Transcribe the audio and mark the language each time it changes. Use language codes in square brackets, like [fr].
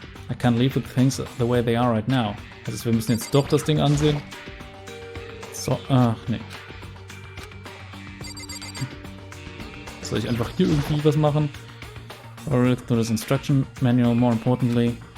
[en] I can't leave with things the way they are right now. [de] Also wir müssen jetzt doch das Ding ansehen. So, ach nee. Soll ich einfach hier irgendwie was machen? [en] Or read through this instruction manual, more importantly.